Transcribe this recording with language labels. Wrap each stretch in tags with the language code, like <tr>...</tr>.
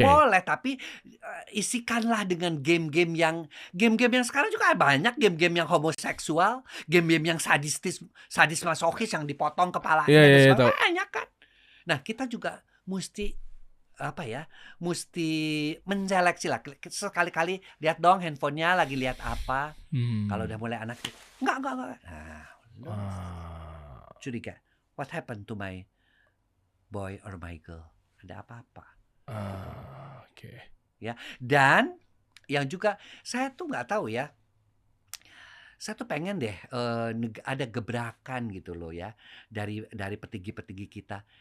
<id>boleh, tapi isikanlah dengan game-game yang sekarang juga banyak game-game yang homoseksual, game-game yang sadis masokis yang dipotong kepalanya Iya, dan iya, sebagainya. tahu. Banyak kan. Nah, kita juga mesti mesti menseleksi lah. Sekali-kali lihat dong handphonenya lagi lihat apa. Kalau udah mulai anak enggak. Nah, curiga.</id> <en>What happened to my boy or my girl?</en> <id>Ada apa-apa? Oke. Ya, dan yang juga saya tuh nggak tahu ya. Saya tuh pengen deh ada gebrakan gitu loh ya dari petinggi-petinggi kita.</id>